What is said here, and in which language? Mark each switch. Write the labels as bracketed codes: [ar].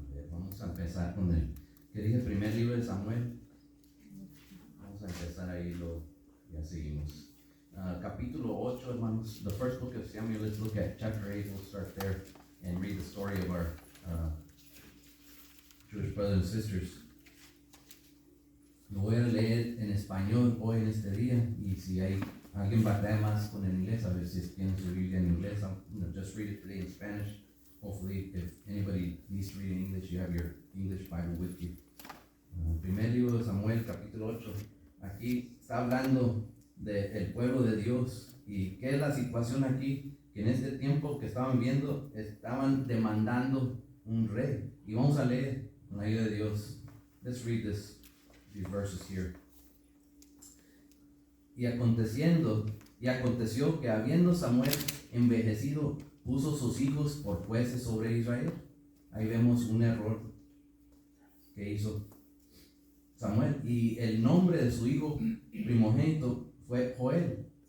[es] Vamos a empezar con el que dije, primer libro de Samuel. Vamos a empezar ahí, ya seguimos. Capítulo 8, hermanos. [en] The first book of Samuel. Let's look at chapter 8. We'll start there and read the story of our Jewish brothers and sisters. [es] Lo voy a leer en español hoy en este día, y si hay alguien batalla más con el inglés, a ver si tienen su Biblia en inglés, [en] I'm just read it today in Spanish. Hopefully, if anybody needs to read in English, you have your English Bible with you. [es] Primer libro de Samuel, capítulo 8. Aquí está hablando del pueblo de Dios. ¿Y qué es la situación aquí? Que en este tiempo que estaban viendo, estaban demandando un rey. Y vamos a leer con la ayuda de Dios. [en] Let's read these verses here. [es] Y aconteció que habiendo Samuel envejecido, puso sus hijos por jueces sobre Israel. Ahí vemos un error que hizo Samuel. Y el nombre de su hijo primogénito fue Joel.